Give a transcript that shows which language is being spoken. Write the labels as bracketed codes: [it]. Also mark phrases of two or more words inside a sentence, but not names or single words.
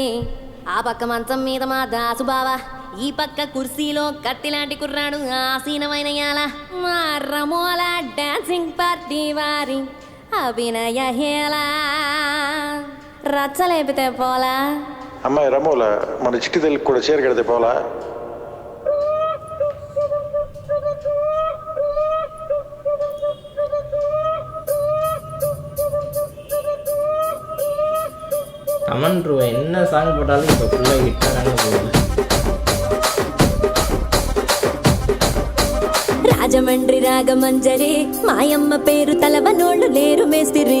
[te] ఆ పక్క మంచం మీద మా దాసు బావ, ఈ పక్క కుర్సీలో కత్తిలాంటి కుర్రాడు ఆసీనమైన యాల. మా రమోల డాన్సింగ్ పార్టీ వారి అభినయ హేళ. రచ్చలేపితే పోలా అమ్మాయి రమోల మన చిట్టి తల్లికి కూడా చీర కడితే పోలా. [en] come on bro [ta] என்ன சாங் போட்டாலும் இப்போ ஃபுல்லாக ஹிட்டாக போகுது. [te] రాజమండ్రి రాగమంజరి మాయమ్మ పేరు తలవనోళ్ళు లేరు మేస్తిరి.